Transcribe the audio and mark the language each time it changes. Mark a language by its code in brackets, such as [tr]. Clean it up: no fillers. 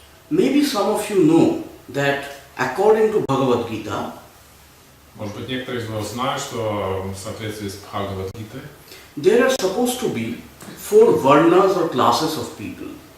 [en] Maybe some of you know that according to Bhagavad Gita, [ru] Может быть, некоторые из вас знают, что в соответствии с Бхагавад-гитой [en] there are supposed to be 4 varnas or classes of people.